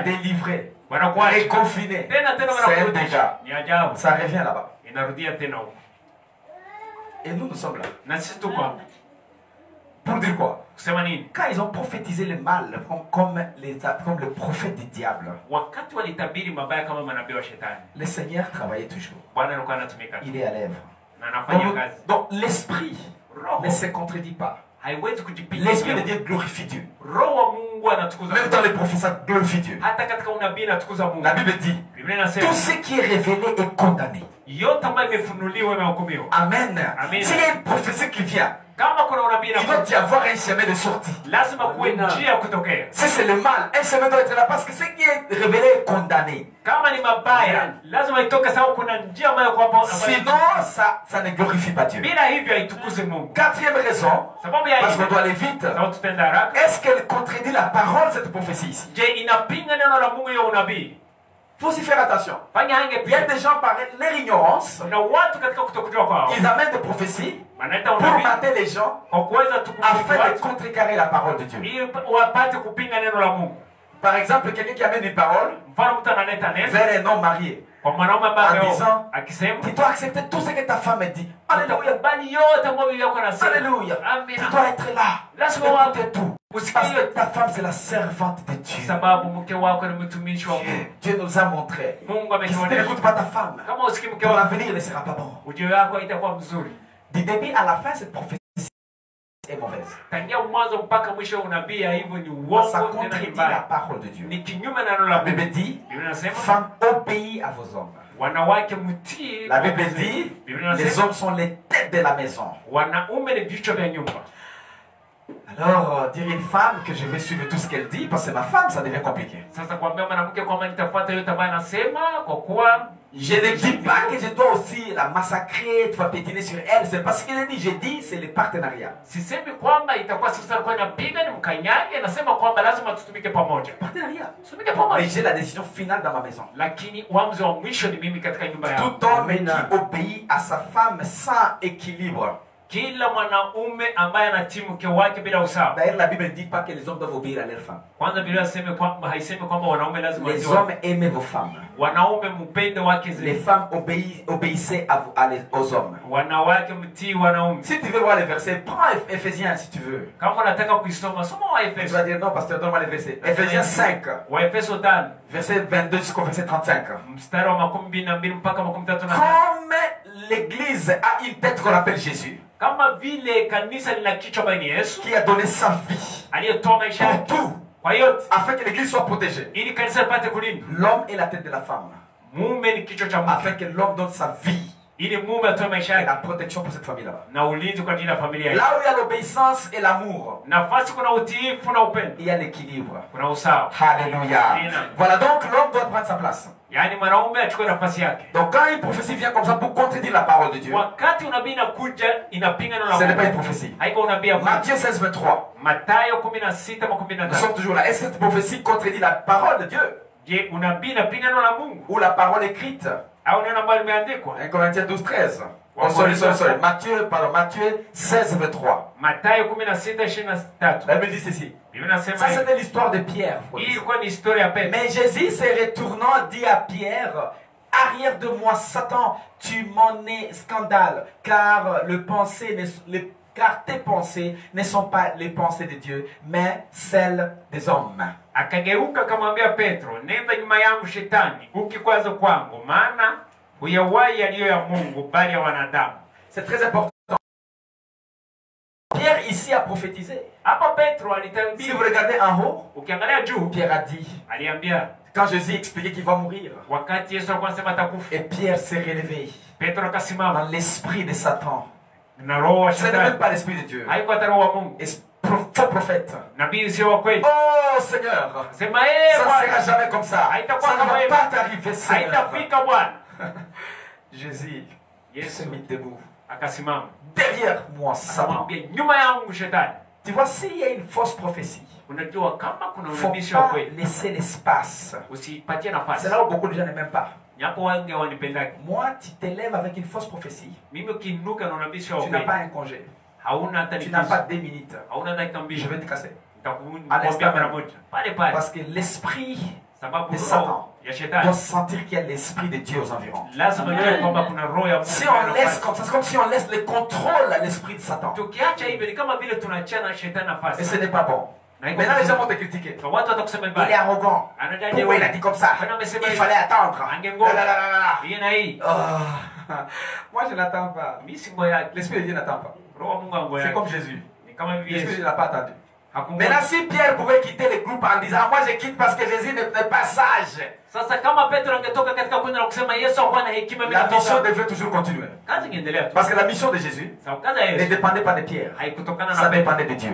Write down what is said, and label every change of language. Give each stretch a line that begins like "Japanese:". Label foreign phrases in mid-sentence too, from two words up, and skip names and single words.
French: délivré,
Swahili: Wanakuwa
French: reconfiné,
Swahili: tena
French: c'est un
Swahili: wanakurudisha.
French: dégât.
Swahili: Ni ajabu.
French: Ça revient là-bas.
Swahili: Inarudia tena huko.
French: Et nous sommes là.
Swahili: Na sisi tuko hapa.
French: Pour dire quoi?
Swahili: Kusema nini?
French: Quand ils ont prophétisé le mal comme le prophète du diable,
Swahili: Wakati walitabiri mabaya kama manabii wa shetani.
French: le Seigneur travaillait toujours.
Swahili: Bwana alikuwa anatumika.
French: Il est à l'œuvre.
Swahili: Na anafanya kazi.
French: Donc l'esprit
Swahili: Roho
French: ne se contredit pas.
Swahili: haiwezi kujipinga.
French: L'esprit de Dieu glorifie Dieu.
Swahili: Roho wa Mungu anatukuza.
French: Même dans les prophètes, ça glorifie Dieu.
Swahili: Hata katika unabii anatukuza Mungu.
French: La Bible dit,
Swahili: Biblia inasema
French: tout ce qui est révélé est condamné.
Swahili: yote ambayo imefunuliwa imehukumiwa.
French: Amen.
Swahili: Amen.
French: S'il y a une prophétie qui vient,
Swahili: Kama kuna unabii
French: il doit y
Swahili: na
French: avoir un chemin de sortie.
Swahili: lazima kuwe njia ya kutokea.
French: Si c'est le mal, un chemin doit être là parce que ce qui est révélé est condamné.
Swahili: Kama ni mabaya lazima itoke, sababu kuna njia ambayo kwamba
French: Sinon, ça ne glorifie pas Dieu.
Swahili: bila hivyo haitukuze Mungu.
French: Quatrième raison,
Swahili: Sababu ya
French: parce qu'on
Swahili: hivyo
French: doit aller vite,
Swahili: sababu tutaenda haraka.
French: est-ce qu'elle contredit la parole, cette prophétie ici?
Swahili: Je, inapinga neno la Mungu hiyo unabii?
French: Il faut aussi faire attention.
Swahili: Fanya hange
French: Il y a
Swahili: pia.
French: des gens par leur ignorance,
Swahili: Na watu katika kutokujua kwao
French: ils amènent des prophéties
Swahili: wanaita
French: pour
Swahili: unabii
French: mater les gens
Swahili: kwa kuweza tukumbuka
French: afin de
Swahili: watu
French: contrecarrer la parole de Dieu.
Swahili: ili wapate kupinga neno la Mungu.
French: Par exemple, quelqu'un qui amène une parole
Swahili: Mfano mtu analeta neno
French: vers un homme marié.
Swahili: kwa mwanaume ambaye
French: En
Swahili: ameoa,
French: disant,
Swahili: akisema
French: tu dois accepter tout ce que ta femme dit. Alléluia.
Swahili: utakubali yote ambayo bibi yako anasema.
French: Alléluia. Tu
Swahili: Amina.
French: dois être là.
Swahili: Lazima
French: Écoutez tout.
Swahili: usikie
French: Parce que ta femme, c'est la servante de Dieu.
Swahili: sababu mke wako ni mtumishi wa Mungu.
French: Dieu nous a montré
Swahili: Mungu
French: que si tu
Swahili: ametuonesha
French: n'écoutes pas ta femme,
Swahili: kama usikii mke
French: ton
Swahili: wako
French: avenir ne sera pas bon.
Swahili: ujio wako haitakuwa mzuri.
French: Du début à la fin, cette prophétie est mauvaise.
Swahili: Tangia mwanzo mpaka mwisho unabii hivyo ni
French: Ça
Swahili: uongo tena ni
French: contredit la
Swahili: mbaya.
French: parole de Dieu.
Swahili: Ni kinyume na neno la
French: La
Swahili: Mungu.
French: Bible dit,
Swahili: Biblia inasema
French: femme, obéis à vos hommes.
Swahili: wanawake mtii.
French: La Bible dit,
Swahili: Biblia
French: les
Swahili: inasema
French: hommes sont les têtes de la maison.
Swahili: wanaume ni vichwa vya nyumba.
French: Alors, dire une femme que je vais suivre tout ce qu'elle dit, parce que c'est ma femme, ça devient compliqué.
Swahili: Sasa kuambia mwanamke kwamba nitafuata yote ambayo anasema kwa kuwa
French: Je ne dis pas que je dois aussi la massacrer, tu vas pétiner sur elle. C'est pas ce qu'elle dit. Je dis, c'est le partenariat.
Swahili: sisemi kwamba itakuwa sasa alikuwa inapiga ni mkanyage, nasema kwamba lazima tutumike pamoja.
French: Partenariat.
Swahili: Tutumike
French: Mais
Swahili: pamoja.
French: j'ai la décision finale dans ma maison.
Swahili: Lakini uamuzi wa mwisho ni mimi katika nyumba yangu.
French: Tout homme qui obéit à sa femme sans équilibre.
Swahili: Kila mwanaume ambaye anatii mke wake bila usawa.
French: D'ailleurs, la Bible ne dit pas que les hommes doivent obéir à leurs femmes.
Swahili: Kwanza Biblia haisemi kwamba kwamba wanaume lazima
French: Les
Swahili: watii.
French: hommes aimez vos femmes.
Swahili: Wanaume mpende wake
French: Les
Swahili: zenu.
French: femmes obéissez aux hommes.
Swahili: Wanawake mtii wanaume.
French: Si tu veux voir les versets, prends Ephésiens si tu veux.
Swahili: Kama unataka kuisoma soma wa
French: Tu
Swahili: Efeso.
French: vas dire non, pasteur, donne-moi les versets. Ephésiens 5,
Swahili: Wa Efeso 5
French: verset 22 jusqu'au verset 35.
Swahili: mstari wa 22 mpaka 35.
French: Comme l'église a une tête qu'on appelle Jésus,
Swahili: Kama vile kanisa lina kichwa ambaye ni Yesu
French: qui a donné sa vie
Swahili: aliyetoa maisha
French: pour
Swahili: yake
French: tout,
Swahili: kwa yote
French: afin que l'église soit protégée.
Swahili: ili kanisa lipate kulindwa.
French: L'homme est la tête de la femme,
Swahili: Mume ni kichwa cha mke
French: afin que l'homme donne sa vie
Swahili: ili mume atoe maisha
French: et la
Swahili: yake
French: protection pour cette famille là-bas.
Swahili: na ulinzi kwa ajili ya familia yake.
French: Là où il y a l'obéissance et l'amour,
Swahili: Nafasi kuna utiifu na upendo,
French: il y a l'équilibre.
Swahili: kuna usawa.
French: Alléluia.
Swahili: Amen.
French: Voilà donc l'homme doit prendre sa place.
Swahili: Yaani mwanaume achukue nafasi yake.
French: Donc quand une prophétie vient comme ça pour contredire la parole de Dieu,
Swahili: Wakati unabii inakuja inapinga neno
French: ce
Swahili: la
French: n'est pas une
Swahili: Mungu.
French: prophétie.
Swahili: Haiko unabii ya Mungu.
French: Matthieu 16, 23.
Swahili: Mathayo
French: Nous
Swahili: 16:15.
French: sommes toujours là. Est-ce que cette prophétie contredit la parole de Dieu
Swahili: Je, unabii inapinga neno la Mungu
French: ou la parole écrite?
Swahili: au neno ambalo limeandikwa?
French: 1 Corinthiens 12, 13.
English: Oh, sorry.
French: Matthieu 16, 23.
Swahili: Mathayo 16:23.
French: La Bible dit ceci.
Swahili: Biblia inasema
French: Ça,
Swahili: hivi.
French: c'était l'histoire de Pierre.
Swahili: Hii ilikuwa ni historia ya Petro.
French: Mais Jésus, se retournant, dit à Pierre, arrière de moi, Satan, tu m'en es scandale, car car tes pensées ne sont pas les pensées de Dieu, mais celles des hommes.
Swahili: Akageuka akamwambia Petro, nenda nyuma yangu Shetani, ukikwazo kwangu, maana huyawahi yaliyo ya Mungu bali ya wanadamu.
French: C'est très important. Pierre ici a prophétisé.
Swahili: Hapa Petro
French: Si
Swahili: alitabiri.
French: vous regardez en haut,
Swahili: Ukiangalia juu,
French: Pierre a dit,
Swahili: aliambia
French: Quand Jésus expliquait qu'il va mourir.
Swahili: wakati Yesu alikuwa anasema atakufa,
French: Et Pierre s'est relevé
Swahili: Petro akasimama
French: dans l'esprit de Satan.
Swahili: na roho wa
French: Ce n'est même
Swahili: shetani,
French: pas l'esprit de Dieu.
Swahili: haikuwa hata roho wa Mungu,
French: Faux prophète.
Swahili: nabii sio wa kweli.
French: Oh Seigneur,
Swahili: Sema
French: ça ne
Swahili: Bwana,
French: sera jamais comme ça.
Swahili: haitakuwa
French: Ça ne
Swahili: kama
French: va
Swahili: hivyo,
French: pas t'arriver, Seigneur.
Swahili: haitafika Bwana.
French: Jésus s'est
Swahili: Yesu
French: mis debout.
Swahili: akasimama
French: Derrière moi, Satan.
Swahili: akamwambia, nyuma yangu shetani.
French: Tu vois, s'il y a une fausse prophétie,
Swahili: Unajua kama kuna
French: il ne faut
Swahili: unabii sio wa
French: pas
Swahili: kweli,
French: laisser l'espace.
Swahili: usipatie
French: C'est
Swahili: nafasi.
French: là où beaucoup de gens ne m'aiment pas.
Swahili: Yapo wengi wanipendaki
French: Moi, tu t'élèves avec une fausse prophétie.
Swahili: mimi, ukiinuka na unabii sio wa
French: Tu n'as pas
Swahili: kweli,
French: un congé.
Swahili: hauna hata
French: Tu n'as
Swahili: likizo,
French: pas 2 minutes.
Swahili: hauna dakika
French: Je
Swahili: mbili,
French: vais te casser.
Swahili: nitakuambia mara moja pale pale,
French: Parce que l'esprit
Swahili: sababu
French: de
Swahili: roho
French: Satan
Swahili: ya
French: doit
Swahili: shetani
French: sentir qu'il y a l'esprit de Dieu aux environs.
Swahili: lazima ujue kwamba kuna roho ya Mungu.
French: Si on laisse comme ça, c'est comme si on laisse le contrôle à l'esprit de Satan.
Swahili: Tukiacha hivyo ni kama vile tunachana shetani
French: Et
Swahili: nafasi.
French: ce n'est pas bon.
Swahili: Na iko
French: Maintenant, les gens
Swahili: vizuri.
French: vont te critiquer.
Swahili: Kwa watu watakusema
French: Il est
Swahili: vibaya,
French: arrogant.
Swahili: anajua
French: Pourquoi il a dit comme ça? Il fallait attendre.
Swahili: Angengoja.
French: Là, là, là, là, là.
Swahili: hii na hii.
French: Oh. Moi, je n'attends pas.
Swahili: Mimi si ngoja yake.
French: L'esprit de Dieu n'attend pas.
Swahili: Roho wa Mungu angoja
French: C'est
Swahili: yake.
French: comme Jésus.
Swahili: Ni kama hivi
French: L'esprit de
Swahili: Yesu.
French: Dieu n'a pas attendu.
Swahili: Hakungoja.
French: Maintenant, si Pierre pouvait quitter le groupe en disant, moi je quitte parce que Jésus n'est pas sage,
Swahili: Sasa kama Petro angetoka katika kundi na kusema Yesu hakuwa na hekima, mimi
French: la mission
Swahili: natoka,
French: devait toujours continuer.
Swahili: kazi ingeendelea tu.
French: Parce que la mission de Jésus
Swahili: Sababu kazi ya
French: ne
Swahili: Yesu
French: dépendait pas de Pierre.
Swahili: haikutokana
French: Ça
Swahili: na Petro,
French: dépendait de Dieu.